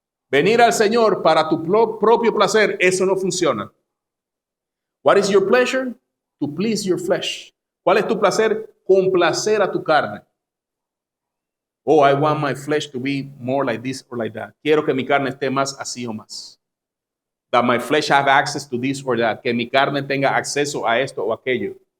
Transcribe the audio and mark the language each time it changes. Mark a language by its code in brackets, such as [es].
[es] Venir al Señor para tu propio placer, eso no funciona. [en] What is your pleasure? To please your flesh. [es] ¿Cuál es tu placer? Complacer a tu carne. [en] Oh, I want my flesh to be more like this or like that. [es] Quiero que mi carne esté más así o más. [en] That my flesh have access to this or that. [es] Que mi carne tenga acceso a esto o aquello.